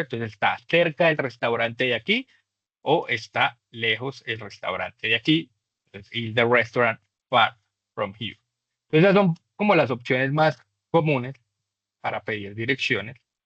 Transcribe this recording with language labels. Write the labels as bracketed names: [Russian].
[Spanish] Entonces, está cerca del restaurante de aquí o está lejos el restaurante de aquí. [English] Entonces, is the restaurant far from here? [Spanish] Entonces, esas son como las opciones más comunes para pedir direcciones.